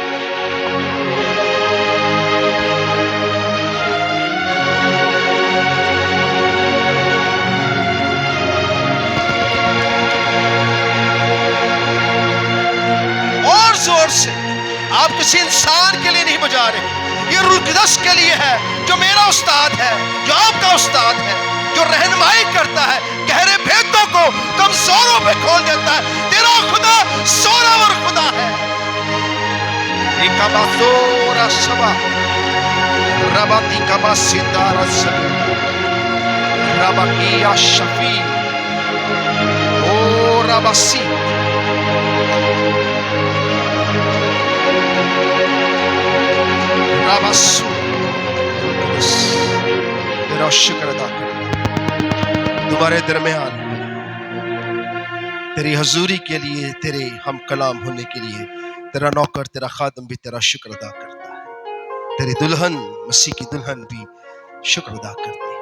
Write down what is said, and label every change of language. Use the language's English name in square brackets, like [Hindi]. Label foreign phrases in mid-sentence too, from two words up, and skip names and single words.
[Urdu] اور زور سے، آپ کسی انسان کے لیے نہیں بجا رہے، یہ روح القدس کے لیے ہے، جو میرا استاد ہے، جو آپ کا استاد ہے، جو رہنمائی کرتا ہے، گہرے بھیدوں کو کمزوروں پہ کھول دیتا ہے۔ تیرا خدا زوراور خدا ہے، Ikabathora Saba, Rabati Kabasidara Sabi, Rabakia Shafi, O Rabasi, Rabasu. تیرا شکر ادا کرتا تمہارے درمیان تیری حضوری کے لیے، تیرے ہم کلام ہونے کے لیے تیرا نوکر، تیرا خادم بھی تیرا شکر ادا کرتا ہے. تیری دلہن، مسیح کی دلہن بھی شکر ادا کرتی ہے.